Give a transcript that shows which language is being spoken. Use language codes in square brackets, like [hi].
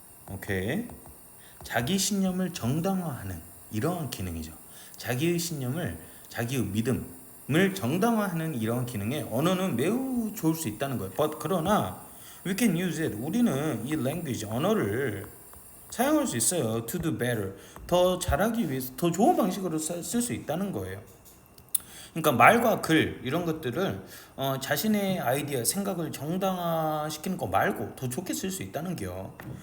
[ko] 오케이. 자기 신념을 정당화하는 이러한 기능이죠. 자기의 신념을, 자기의 믿음을 정당화하는 이러한 기능에 언어는 매우 좋을 수 있다는 거예요. [en] But [ko] 그러나 [en] we can use it. [ko] 우리는 이 language, 언어를 사용할 수 있어요. [en] To do better. [ko] 더 잘하기 위해서 더 좋은 방식으로 쓸 수 있다는 거예요. 그러니까 말과 글 이런 것들을 자신의 아이디어, 생각을 정당화시키는 거 말고 더 좋게 쓸 수 있다는 게요.